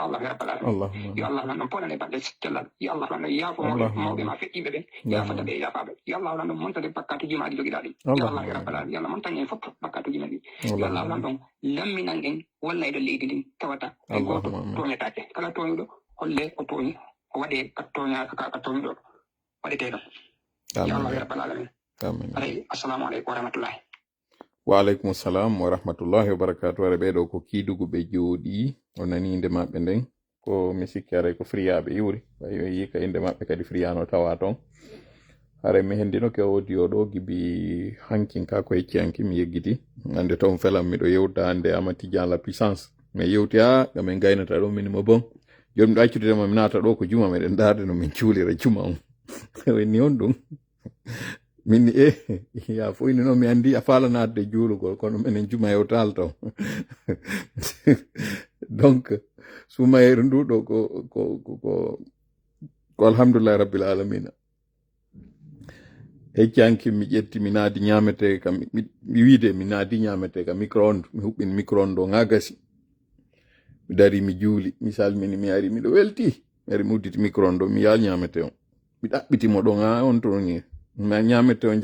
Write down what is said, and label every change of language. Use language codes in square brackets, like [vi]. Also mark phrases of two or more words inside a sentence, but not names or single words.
[ar] الله يا رب العالمين [ff] yo Allah lan ɗon poɗane balɗe cellal yo Allah lan ɗon yaafo mawɓe ma feƴƴiɓe ɓen yaafata ɓe yaafaɓe yo Allah lan ɗon montade bakkatuji ma ɗi joguiɗa ɗi yo [ar] الله يا رب العالمين [ff] yo Allah montan en fof bakkatuji men ɗi yo Allah lan ɗon lamminan en walla eɗo leydi ndin tawata e goto toñatake kala toñuɗo holle ko toñi o waɗe ka toñuɗo waɗete ɗon yo [ar] الله يا رب العالمين [ff] aray [ar] السلام عليكم ورحمة الله وعليكم السلام ورحمة الله وبركاته [ff] ara ɓeɗo ko kiidugu ɓe jooɗi o nani inde maɓɓe nden ko mi sikki aray ko friyaɓe iwri ɓayo yika inde maɓɓe kadi friyano tawa toon hare mi hendinoke audio ɗo gibi hankin ka ko hecciyanki mi yeggiti ande toon felam miɗo yewta hande Amady Tidiane la puissance mi yewti gamen gaynata ɗo minimo bon joni miɗo accududema mi naata ɗo ko juma meɗen darde no min cuulira juma on wenni on ɗum minni ya foyni noon mi andi a faala natde juulugol kono minen juma yewtal taw donc sumayeru ndu ɗo ko [ar] الحمد لله رب العالمين [ff] heccanki mi ƴetti mi naadi ñamete kam mi wiide mi naadi ñamete ka micro-onde mi huɓɓini micro-onde o nga gasi mi dari mi juuli mi salmini mi ari miɗo welti mi ari mi udditi micro-onde o mi yaal ñamete on mi ɗaɓɓitimo ɗon ha on to ni mi ñamete on